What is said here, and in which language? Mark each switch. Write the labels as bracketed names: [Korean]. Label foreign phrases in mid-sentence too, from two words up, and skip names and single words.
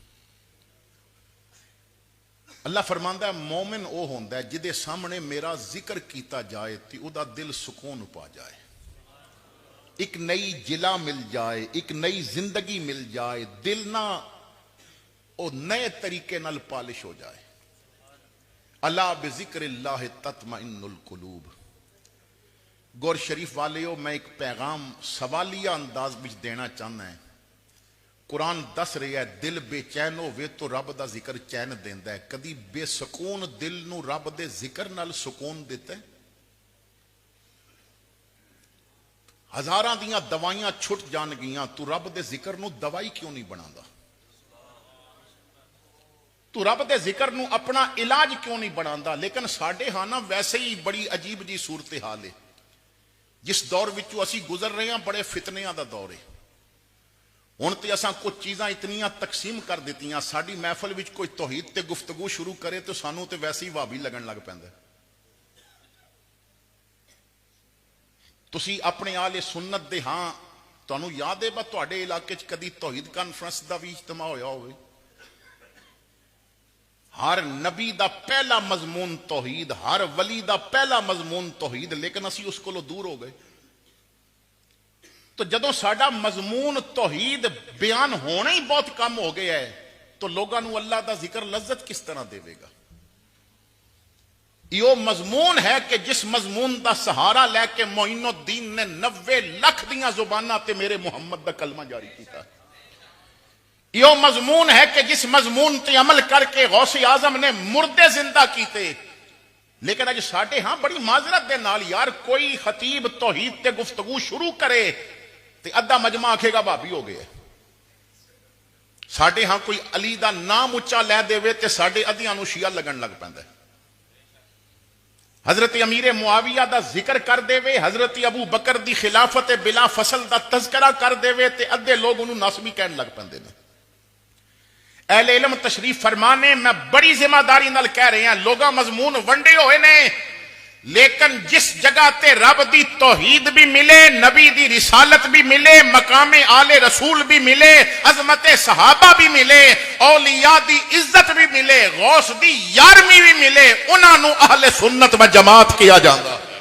[Punjabi] اللہ فرماندا ہے مومن وہ ہوندا ہے جدے سامنے میرا ذکر کیتا جائے تے او دا دل سکون پا جائے, ایک نئی جلا مل جائے, ایک نئی زندگی مل جائے, دل نہ او نئے طریقے نال پالش ہو جائے. [Arabic] الا بذکر اللہ تطمئن القلوب. [Punjabi] گور شریف والیو میں ایک پیغام سوالیہ انداز وچ دینا چاہنا ہے. قرآن دس رہا ہے دل بے چین ہوئے تو رب دا ذکر چین دیندا ہے. کدی بے سکون دل نو رب دے ذکر نال سکون دیتا ہے؟ ہزاراں دیاں دوائیاں چھٹ جان گیاں, تو رب دے ذکر نو دوائی کیوں نہیں بنادا؟ تو رب دے ذکر نو اپنا علاج کیوں نہیں بنادا؟ لیکن ساڈے ہاں نا ویسے ہی بڑی عجیب جی صورتحال ہے. جس دور وچوں اسی گزر رہے ہیں بڑے فتنیاں دا دور ہے. ہن تے اساں کچھ چیزاں اتنیاں تقسیم کر دتیاں, ساڈی محفل وچ کوئی توحید تے گفتگو شروع کرے تو سانوں تے ویسے ہی وہابی لگن لگ پیندا ہے. تسی اپنے آل سنت دے ہاں تانوں یاد ہے با تواڈے علاقے چ کدی توحید کانفرنس دا بھی اجتماع ہویا ہوئے؟ ہر نبی دا پہلا مضمون توحید, ہر ولی دا پہلا مضمون توحید, لیکن اسی اس کو دور ہو گئے. تو جدوں ساڈا مضمون توحید بیان ہونا ہی بہت کم ہو گیا ہے تو لوگاں نو اللہ دا ذکر لذت کس طرح دے گا؟ یہ مضمون ہے کہ جس مضمون دا سہارا لے کے معین الدین نے 90 لاکھ دیاں زباناں تے میرے محمد دا کلمہ جاری کیتا. یہ مضمون ہے کہ جس مضمون تے عمل کر کے غوث اعظم نے مردے زندہ کیتے. لیکن اج ساڈے ہاں بڑی معذرت دے نال یار کوئی خطیب توحید تے گفتگو شروع کرے تے ادھا مجمع آکھے گا بھابی ہو گئے. ساڈے ہاں کوئی علی دا نام اچا لے دے تے ساڈے ادھیاں نو شیعہ لگن لگ پیندا ہے. حضرت امیر معاویہ دا ذکر کر دے, حضرت ابو بکر دی خلافت بلا فصل دا تذکرہ کر دے تے ادھے لوگ انہوں ناسبی کہن لگ پندے نے. اہل علم تشریف فرمانے میں بڑی ذمہ داری نال کہہ رہے ہیں, لوگاں مضمون ونڈے ہوئے نے, لیکن جس جگہ تے رب دی توحید بھی ملے, نبی دی رسالت بھی ملے, مقام آل رسول بھی ملے, عظمت صحابہ بھی ملے, اولیاء دی عزت بھی ملے, غوث دی یارمی بھی ملے, انہاں نو اہل سنت و جماعت کیا جاتا.